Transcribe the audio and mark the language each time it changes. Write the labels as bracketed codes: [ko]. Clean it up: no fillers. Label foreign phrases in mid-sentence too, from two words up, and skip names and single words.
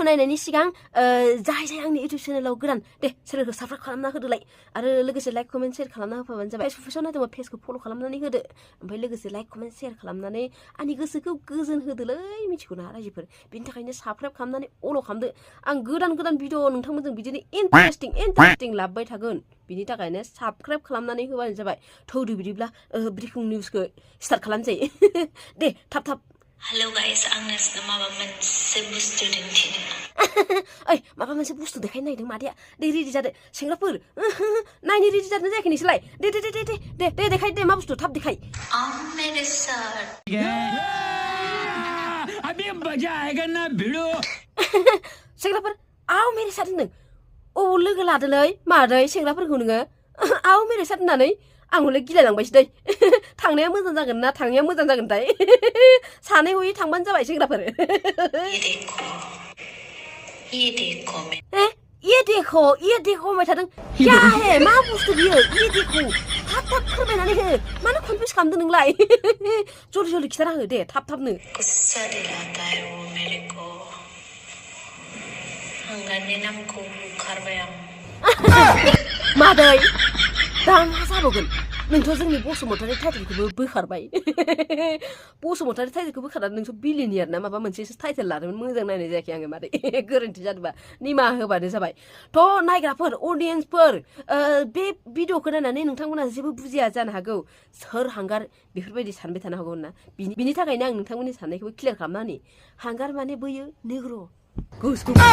[brx] नायनायनि सिगां जाय आंनि इउटिउब चेनेलाव गोदान दे चेनेलखौ साबस्क्राइब खालामना होदोलाय आरो लोगोसे [en] like comment share [brx] खालामना होफाबानो जाबाय फेसबुकाव नायदोंबा पेजखौ फल' खालामनानै होदो ओमफ्राय लोगोसे [en] like comment share [brx] खालामनानै आंनि गोसोखौ गोजोन होदोलै मिथिगौना रायजोफोर बेनि थाखायनो साबस्क्राइब खालामनानै अल' खालामदो आं गोदान भिडिअ नोंथांमोनजों बिदिनो इन्टारेस्टिं लाबोबाय थागोन बिनि थाखायनो साबस्क्राइब खालामनानै होबानो जाबाय थौदो बिदिब्ला ब्रेकिं निउसखौ स्टार्ट खालामसै दे थाब [en] hello guys [brx] आंनो माबा मोनसे बुस्थु दिन्थिनो ओइ माबा मोनसे बुस्थु देखायनो नागिरदों मादैया दे रेडि जादो सेंग्राफोर नायनो रेडि जादों जायाखै नोंसोरलाय दे देखाय दे मा बुस्थु थाब देखाय [hi] मेरे साथ अभी मजा आएगा ना भिड़ो [brx] सेंग्राफोर [hi] आव मेरे साथ [brx] होनदों अबाव लोगो लादोलै मादै सेंग्राफोरखौ नोङो [hi] आव मेरे साथ [brx] होननानै आं हले गिलायलांबायसो दै थांनाया मोजां जागोन ना थाङैया मोजां जागोनथाय सानै हयै थांबानो जाबाय सेंग्राफोर [hi] ये देखो [brx] होनबाय थादों [hi] क्या हे [brx] मा बुस्थु बियो [hi] ये देखो [brx] थाब फोरमायनानै हो मानो कनफिउस खालामदों नोंलाय जल्दि खिथाना हो दे थाबनो [hi] गुस्सा दिलाता है वो मेरे को [brx] हांगारनि नामखौ बुखारबाय आं मादै दा मा जाबावगोन नोंथ' जोंनि बसुमतारी टाइटेलखौबो बोखारबाय बसुमतारी टाइटेलखौ बोखारनानै नोंथ' बिलिनियार ना माबा मोनसे टाइटेल लादोंमोन मोजां नायनाय जायाखै आङो मादै गोरोन्थि जादोंबा निमाहा होबानो जाबाय थ' नायग्राफोर अडियेन्सफोर बे भिडिअखौ नायनानै नोंथांमोना जेबो बुजिया जानो हागौ सोर हांगार बेफोरबायदि सानबाय थानो हागौ ना बिनि थाखायनो आं नोंथांमोननि साननायखौबो क्लियार खालामना होनि हांगार माने बैयो नेग्र गोसो